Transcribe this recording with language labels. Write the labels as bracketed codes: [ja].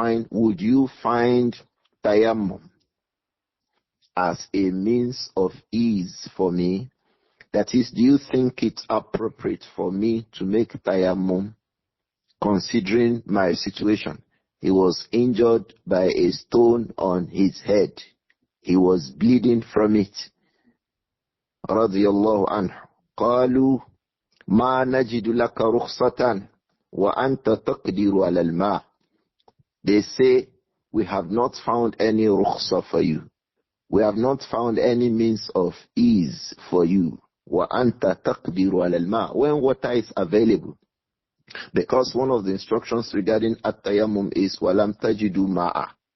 [en] Would you find tayammum as a means of ease for me? That is, do you think it's appropriate for me to make tayammum considering my situation? He was injured by a stone on his head. He was bleeding from it. Radiyallahu anhu. [ar] قالوا ما نجد لك رخصة وأنت تقدر على الماء. [en] They say, we have not found any rukhsa for you. We have not found any means of ease for you. [ar] وأنت تقدر على الماء, [en] when water is available. Because one of the instructions regarding at-tayammum is walam tajidu ma'a.